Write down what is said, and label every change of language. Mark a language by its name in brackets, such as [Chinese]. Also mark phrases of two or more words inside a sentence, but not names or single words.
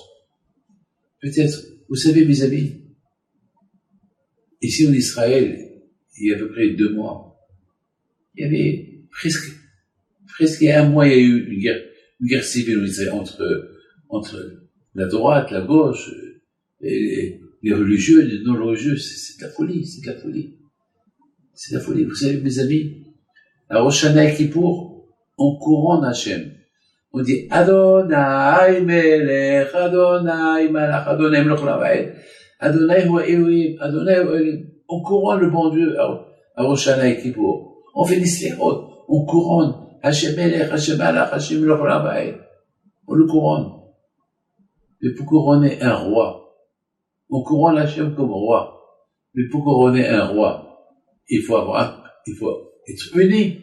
[French] Peut-être, vous savez, mes amis, ici en Israël, il y a à peu près 2 mois, il y avait presque il y a 1 mois, il y a eu une guerre civile en Israël entre la droite, la gauche, les religieux, les non-religieux. C'est de la folie, c'est de la folie. C'est de la folie. Vous savez, mes amis, à Rosh Hashanah et Kippour, on couronne Hachem. On dit [Hebrew] אדני מלך, אדני מלך, אדני מלך לעד, אדני הוא האלהים, אדני הוא האלהים. [French] On couronne le bon Dieu à Rosh Hashanah et Kippour. On fait des slichot, on couronne [Hebrew] השם מלך, השם מלך, השם מלך לעד. [French] On le couronne. Mais pour couronner un roi, on couronne Hachem comme roi. Mais pour couronner un roi, il faut être uni.